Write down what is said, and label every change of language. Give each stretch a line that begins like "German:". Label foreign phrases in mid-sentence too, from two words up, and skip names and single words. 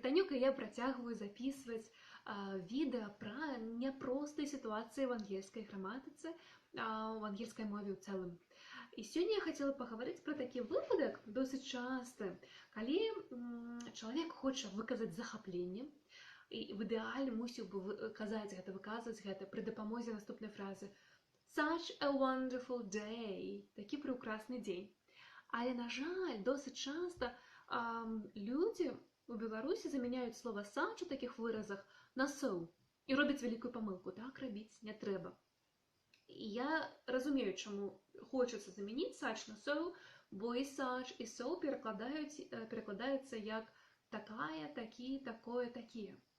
Belarusian: паціхоньку я працягваю записваць відэа пра няпростыя сітуацыі в ангельскай граматыцы, в ангельскай мове ў цэлым. І сёння я хацела пагаварыць пра такі выпадак досыць часты, калі чалавек хоча выказаць захапленне, і в ідэале мусіў бы выказваць гэта пры дапамозе наступнай фразы
English: «Such a wonderful day» –
Belarusian: такі прыўкрасны дзень. Але, на жаль, досыць часта людзі у Беларусі замяняюць слова «such» у такіх выразах на «so» і робяць вялікую памылку. Так рабіць не трэба. І я разумею, чаму хочацца замяніць «such» на «so», бо і «such» і «so» перакладаюцца як «такая», «такі», «такое», «такія».